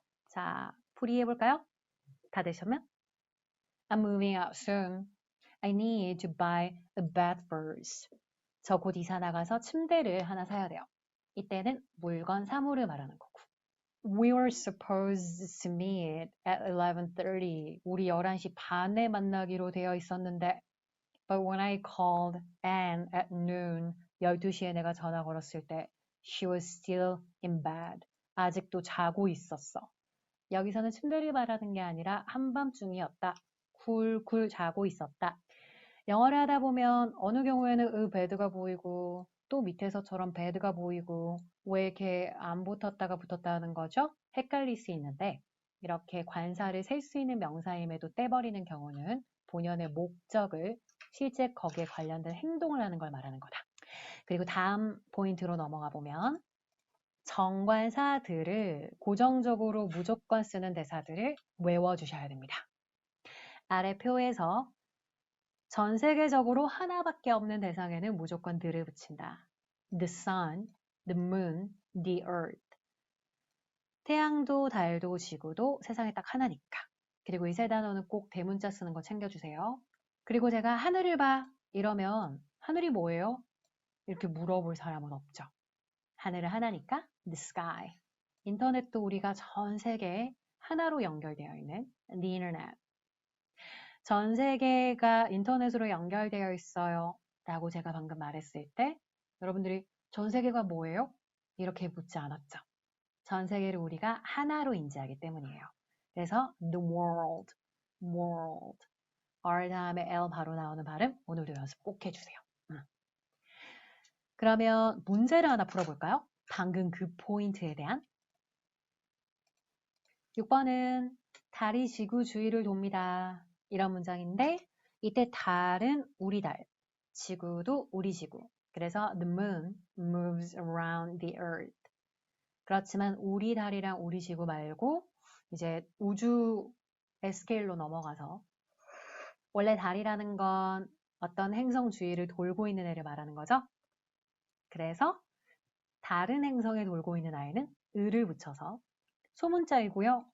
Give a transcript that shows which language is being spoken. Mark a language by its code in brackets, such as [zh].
[ko] 자, 풀이해볼까요? 다 되셨면? [en] I'm moving out soon. I need to buy a bed first. [ko] 저 곧 이사 나가서 침대를 하나 사야 돼요. 이때는 물건, 사물을 말하는 거고. [en] We were supposed to meet at 11:30. [ko] 우리 11시 반에 만나기로 되어 있었는데. [en] But when I called Anne at noon, [ko] 12시에 내가 전화 걸었을 때 [en] she was still in bed. [ko] 아직도 자고 있었어. 여기서는 침대를 말하는 게 아니라 한밤중이었다. 굴굴 자고 있었다. 영어를 하다 보면 어느 경우에는 bed가 보이고 또 밑에서처럼 bed가 보이고 왜 이렇게 안 붙었다가 붙었다 하는 거죠? 헷갈릴 수 있는데 이렇게 관사를 셀 수 있는 명사임에도 떼버리는 경우는 본연의 목적을 실제 거기에 관련된 행동을 하는 걸 말하는 거다. 그리고 다음 포인트로 넘어가 보면 정관사들을 고정적으로 무조건 쓰는 대사들을 외워주셔야 됩니다. 아래 표에서 전 세계적으로 하나밖에 없는 대상에는 무조건 들을 붙인다. [en] The sun, the moon, the earth. [ko] 태양도 달도 지구도 세상에 딱 하나니까. 그리고 이 세 단어는 꼭 대문자 쓰는 거 챙겨주세요. 그리고 제가 하늘을 봐 이러면 하늘이 뭐예요? 이렇게 물어볼 사람은 없죠. 하늘은 하나니까 the sky. 인터넷도 우리가 전 세계에 하나로 연결되어 있는 the internet. 전 세계가 인터넷으로 연결되어 있어요. 라고 제가 방금 말했을 때 여러분들이 전 세계가 뭐예요? 이렇게 묻지 않았죠. 전 세계를 우리가 하나로 인지하기 때문이에요. [en] 그래서 the world, world. [ko] R 다음에 L 바로 나오는 발음 오늘도 연습 꼭 해주세요. 그러면 문제를 하나 풀어볼까요? 방금 그 포인트에 대한 6번은 달이 지구 주위를 돕니다. 이런 문장인데 이때 달은 우리 달, 지구도 우리 지구. [en] 그래서 the moon moves around the earth. [ko] 그렇지만 우리 달이랑 우리 지구 말고 이제 우주의 스케일로 넘어가서 원래 달이라는 건 어떤 행성 주위를 돌고 있는 애를 말하는 거죠. 그래서 다른 행성에 돌고 있는 아이는 을을 붙여서 소문자이고요.